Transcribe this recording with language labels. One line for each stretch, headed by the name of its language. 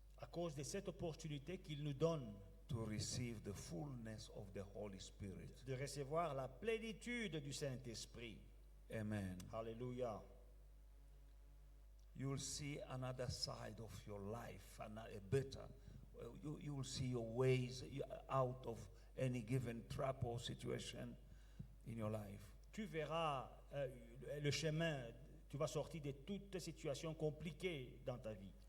French: à cause de cette opportunité qu'il nous donne
English: to receive the fullness of the Holy Spirit.
French: de recevoir la plénitude du Saint-Esprit. Amen. Alléluia.
English: You will see another side of your life, a better. You will see your ways out of any given trap or situation in your life.
French: Tu verras le chemin, tu vas sortir de toutes situations compliquées dans ta vie.